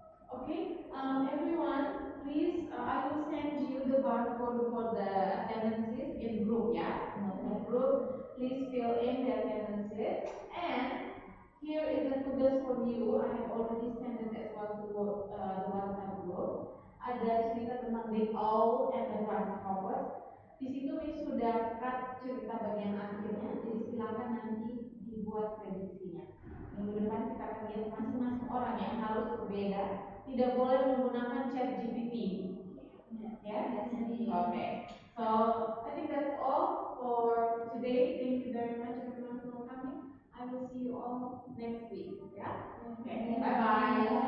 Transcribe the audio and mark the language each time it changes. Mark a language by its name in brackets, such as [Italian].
[English] Okay, everyone, please, I will send you the barcode for the attendances in group, yeah? In group, please fill in the attendances. And here is the tugas for you. I have already sent it as well to the WhatsApp group. [Indonesian] Ada cerita tentang the owl and the grasshoppers. Di situ sudah cut cerita bagian akhirnya, jadi silakan nanti dibuat prediksinya. Minggu depan kita akan lihat masing-masing orang yang harus berbeda. Tidak boleh menggunakan ChatGPT. [English] Yeah? Okay. So I think that's all for today. Thank you very much everyone for coming. I will see you all next week. Yeah? Okay. Bye bye.